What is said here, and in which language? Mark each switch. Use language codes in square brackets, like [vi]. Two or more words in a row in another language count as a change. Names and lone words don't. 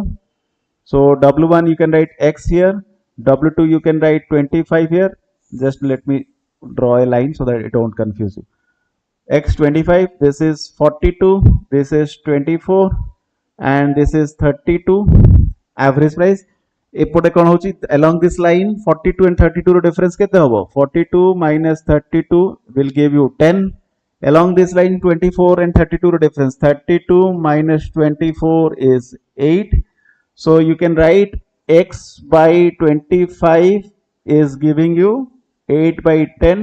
[en] So W1 you can write X here. W2 you can write 25 here. Just let me draw a line so that it won't confuse you. X 25, this is 42, this is 24, and this is 32. Average price. [or] ଏପଟେ କଣ ହେଉଛି [en] along this line 42 and 32 रो difference [or] କେତେ ହେବ [en] 42 minus 32 will give you 10. Along this line 24 and 32 रो difference 32 minus 24 is 8. So you can write x by 25 is giving you 8 by 10.